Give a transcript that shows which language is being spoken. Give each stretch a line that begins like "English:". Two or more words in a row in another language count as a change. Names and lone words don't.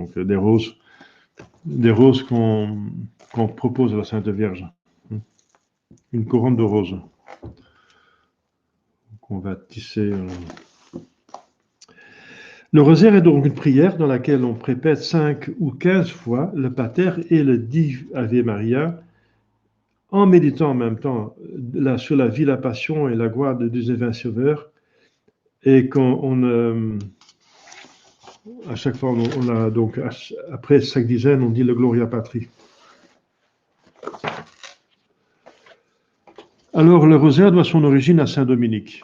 French: Donc, des roses qu'on propose à la Sainte Vierge. Une couronne de roses qu'on va tisser. Le rosaire est donc une prière dans laquelle on répète 5 ou 15 fois le pater et le 10 Ave Maria, en méditant en même temps sur la vie, la passion et la gloire de Dieu divin Sauveur. Et à chaque fois, on a donc, après chaque dizaine, on dit le Gloria Patri. Alors, le rosaire doit son origine à Saint-Dominique.